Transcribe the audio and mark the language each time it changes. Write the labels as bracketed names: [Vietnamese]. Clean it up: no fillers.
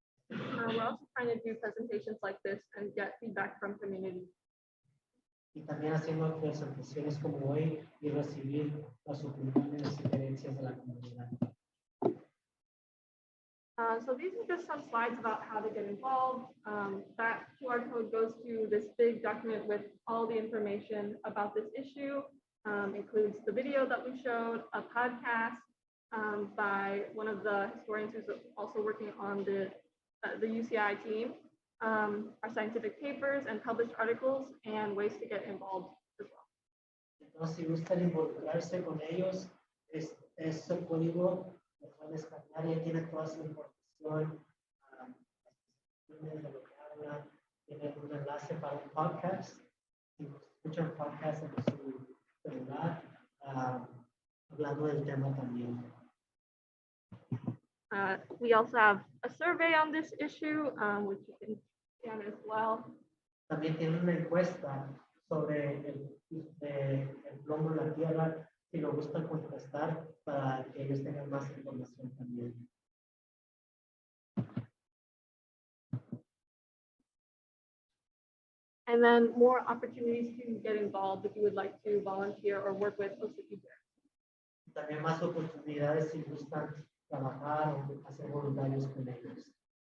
[English] We're also trying to do presentations like this and get feedback from community. [Spanish] Y también haciendo presentaciones como hoy y recibir las opiniones y sugerencias de la comunidad. [English] So these are just some slides about how to get involved. That QR code goes to this big document with all the information about this issue. Includes the video that we showed, a podcast by one of the historians who's also working on the UCI team, our scientific papers and published articles, and ways to get involved as well. [Spanish] Entonces, si gustan involucrarse con ellos, es el código, lo pueden descargar y tiene toda su información, de lo que habla, tiene un enlace para un podcast. Si escuchan podcasts en su celular, hablando del tema también. [English] We also have a survey on this issue, which you can scan as well. [Spanish] También tiene una encuesta sobre el plomo en la tierra, si lo gustan contestar para que ellos tengan más información también. [English] And then more opportunities to get involved if you would like to volunteer or work with OCEJ. [Spanish] También más oportunidades si gustan trabajar o hacer voluntarios con ellos.